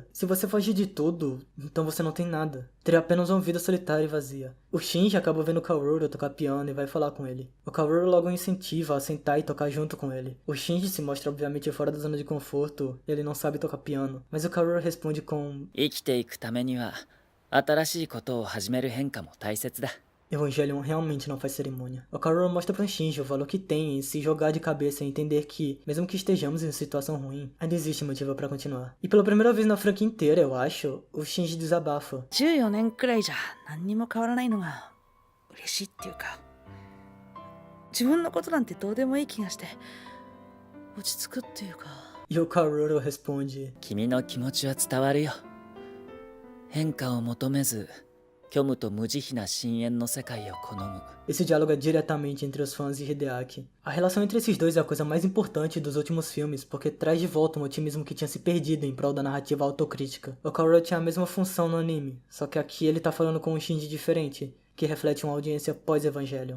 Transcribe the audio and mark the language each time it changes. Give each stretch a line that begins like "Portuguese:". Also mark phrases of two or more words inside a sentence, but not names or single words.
Portuguese: Se você fugir de tudo, então você não tem nada. Teria apenas uma vida solitária e vazia. O Shinji acaba vendo o Kaworu tocar piano e vai falar com ele. O Kaworu logo o incentiva a sentar e tocar junto com ele. O Shinji se mostra obviamente fora da zona de conforto e ele não sabe tocar piano. Mas o Kaworu responde com:
Japanese: 生きていくためには新しいことを始める変化も大切だ。
Portuguese: Evangelion realmente não faz cerimônia. O Kaworu mostra pra Shinji o valor que tem em se jogar de cabeça e entender que, mesmo que estejamos em situação ruim, ainda existe motivo pra continuar. E pela primeira vez na franquia inteira, eu acho, o Shinji desabafa.
Japanese: 14年くらいじゃ何にも変わらないのが嬉しいっていうか、自分のことなんてどうでもいい気がして落ち着くっていうか。
Portuguese: E o Kaworu responde:
Japanese: 君の気持ちは伝わるよ。変化を求めず、虚無と無慈悲な深淵の世界を好む。
Portuguese: Esse diálogo é diretamente entre os fãs e Hideaki. A relação entre esses dois é a coisa mais importante dos últimos filmes, porque traz de volta um otimismo que tinha se perdido em prol da narrativa autocrítica. O Kaworu tinha a mesma função no anime, só que aqui ele tá falando com um Shinji diferente, que reflete uma audiência pós-Evangelion.